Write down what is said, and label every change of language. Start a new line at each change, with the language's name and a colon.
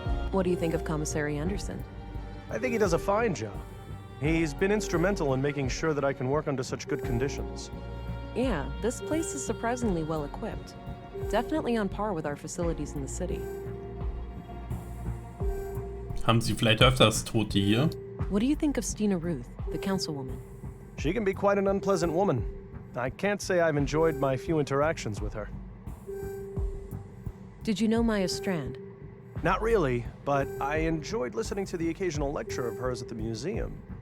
English: What do you think of Commissary Anderson? I think he does a fine job. He's been instrumental in making sure that I can work under such good conditions. Yeah, this place is surprisingly well equipped. Definitely on par with our facilities in the city.
German: Haben Sie vielleicht öfters Tote hier?
English: What do you think of Stina Ruth, the councilwoman? She can be quite an unpleasant woman. I can't say I've enjoyed my few interactions with her. Did you know Maya Strand? Not really, but I enjoyed listening to the occasional lecture of hers at the museum.